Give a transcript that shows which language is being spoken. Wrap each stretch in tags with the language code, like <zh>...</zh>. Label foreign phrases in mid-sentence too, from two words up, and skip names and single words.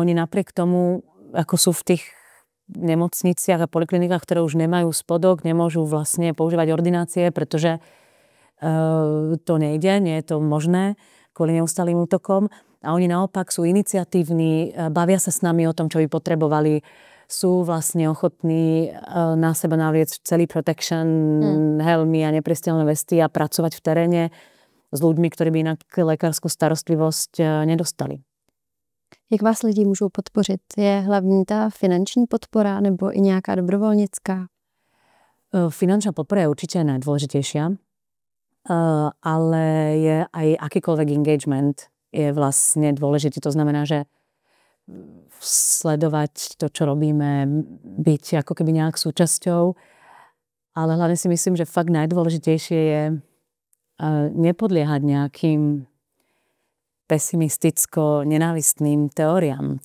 <sk>oni napriek tomu, ako sú v tých nemocniciach a poliklinikách, ktoré už nemajú spodok, nemôžu vlastne používať ordinácie, pretože to nejde, nie je to možné kvôli neustálým útokom, A oni naopak sú iniciatívni, bavia sa s nami o tom, čo by potrebovali, sú vlastne ochotní na seba navliecť celý protection, helmy a nepristrelné vesty a pracovať v teréne s ľuďmi, ktorí by inak lekárskú starostlivosť nedostali.</sk> <cs>Jak vás lidi můžou podpořit? Je hlavní ta finanční podpora nebo i nějaká dobrovoľnícka?</cs> <sk>Finančná podpora je určite najdôležitejšia, ale je aj akýkoľvek engagement je vlastne dôležitý. To znamená, že sledovať to, čo robíme, byť ako keby nejak súčasťou, ale hlavne si myslím, že fakt najdôležitejšie je nepodliehať nejakým pesimisticko-nenávistným teóriám.</sk>